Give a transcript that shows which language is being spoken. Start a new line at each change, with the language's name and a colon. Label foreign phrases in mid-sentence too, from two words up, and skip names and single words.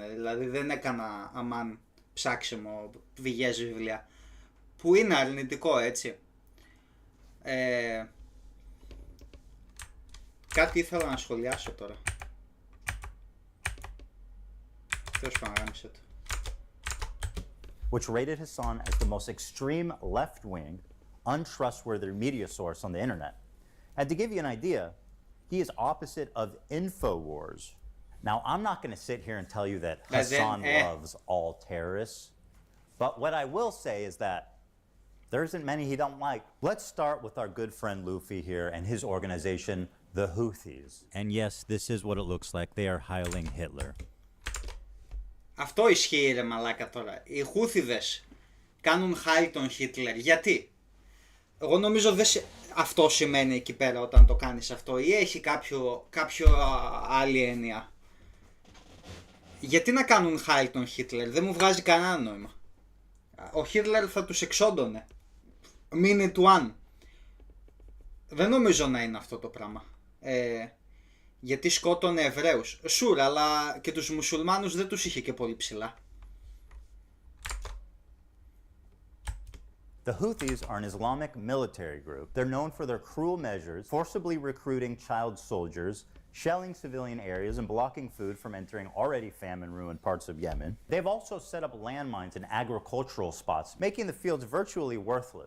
Greek: Δηλαδή δεν έκανα αμάν ψάξιμο πηγές βιβλία. Που είναι αρνητικό, έτσι. Κάτι ήθελα να σχολιάσω τώρα. Τέλος πάντων, γάμισε το.
English: Which rated Hassan as the most extreme left-wing, untrustworthy media source on the internet. And to give you an idea, he is opposite of InfoWars. Now, I'm not going to sit here and tell you that Hassan loves all terrorists, but what I will say is that there isn't many he don't like. Let's start with our good friend Luffy here and his organization, the Houthis. And yes, this is what it looks like. They are hiling Hitler.
Greek: Αυτό ισχύει ρε μαλάκα τώρα. Οι Χούθιδες κάνουν χάι τον Χίτλερ. Γιατί? Εγώ νομίζω αυτό σημαίνει εκεί πέρα όταν το κάνεις αυτό, ή έχει κάποιο άλλη έννοια. Γιατί να κάνουν χάι τον Χίτλερ? Δεν μου βγάζει κανένα νόημα. Ο Χίτλερ θα τους εξόντωνε.
English: Minute one.
Greek: Δεν νομίζω να είναι αυτό το πράγμα. Γιατί σκότωνε Εβραίους. Σουρ, αλλά και τους μουσουλμάνους δεν τους είχε και πολύ ψηλά.
English: The Houthis are an Islamic military group. They're known for their cruel measures, forcibly recruiting child soldiers, shelling civilian areas, and blocking food from entering already famine-ruined parts of Yemen. They've also set up landmines in agricultural spots, making the fields virtually worthless.